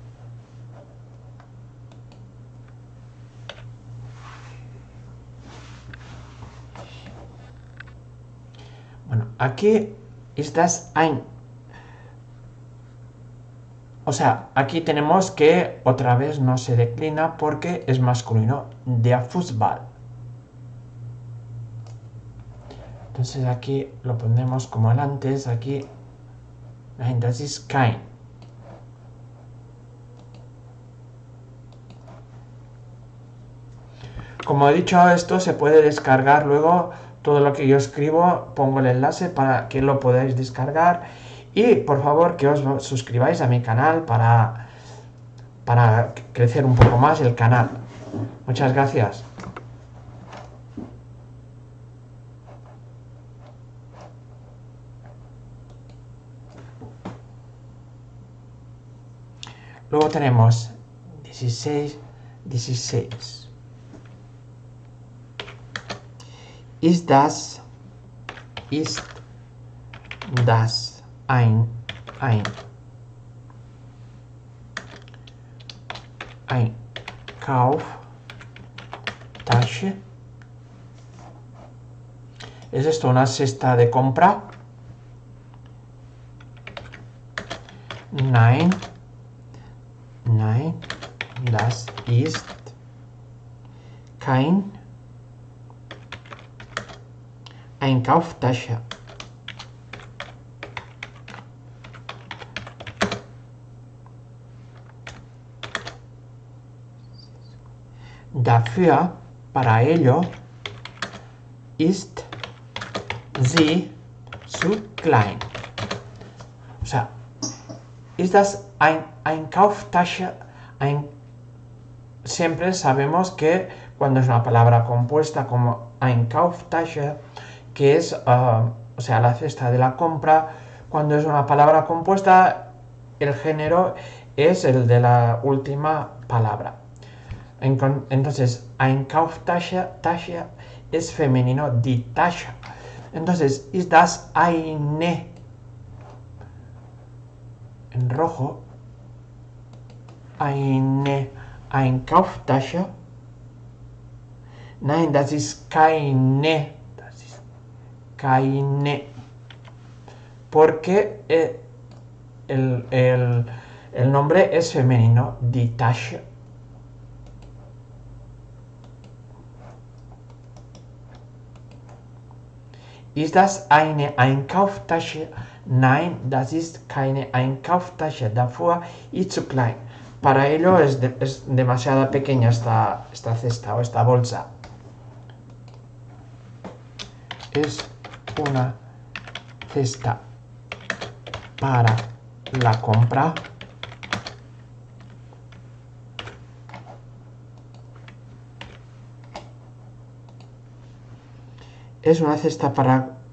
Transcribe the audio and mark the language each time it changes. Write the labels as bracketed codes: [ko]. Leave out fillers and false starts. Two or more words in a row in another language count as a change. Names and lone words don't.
[es] Bueno, aquí estás ein. O sea, aquí tenemos que otra vez no se declina porque es masculino. [de] Der Fußball. [es] Entonces aquí lo pondremos como el antes. Aquí. [de] Nein, das ist kein. [es] Como he dicho, esto se puede descargar luego. Todo lo que yo escribo, pongo el enlace para que lo podáis descargar. Y por favor que os suscribáis a mi canal para crecer un poco más el canal. Muchas gracias. Luego tenemos 16. [de] Ist das ist das ein Einkaufstasche? [es] ¿Es esto una cesta de compra? [de] Nein, das ist kein Einkaufstasche. Dafür, [es] para ello, [de] ist sie zu klein. [es] O sea, [de] ist das ein Einkaufstasche? [es] Siempre sabemos que cuando es una palabra compuesta como Einkaufstasche, que es, o sea, la cesta de la compra, cuando es una palabra compuesta, el género es el de la última palabra. Entonces, Einkaufstasche es femenino, [de] die Tasche. Entonces, ist das eine, [es] en rojo, [de] eine Einkaufstasche? Nein, das ist keine. [es] Porque el nombre es femenino, [de] die Tasche. Ist das eine Einkaufstasche? Nein, das ist keine Einkaufstasche. Dafür ist zu klein. [es] Para ello es demasiado pequeña esta cesta o esta bolsa. Es una cesta para la compra. Es una cesta para...